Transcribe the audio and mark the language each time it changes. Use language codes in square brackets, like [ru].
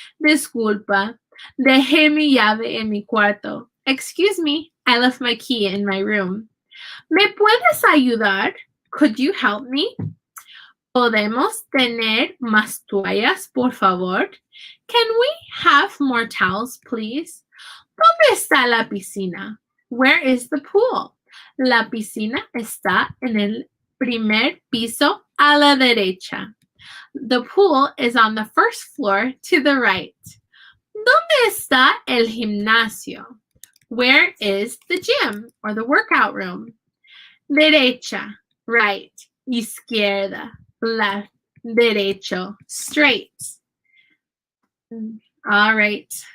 [es] Disculpa, dejé mi llave en mi cuarto. [en] Excuse me, I left my key in my room. [es] ¿Me puedes ayudar? [en] Could you help me? [es] ¿Podemos tener más toallas, por favor? [en] Can we have more towels, please? [es] ¿Dónde está la piscina? [en] Where is the pool? [es] La piscina está en el primer piso a la derecha. [en] The pool is on the first floor to the right. [es] ¿Dónde está el gimnasio? [en] Where is the gym or the workout room? Derecha, right. Izquierda, left. Derecho, straight. All right.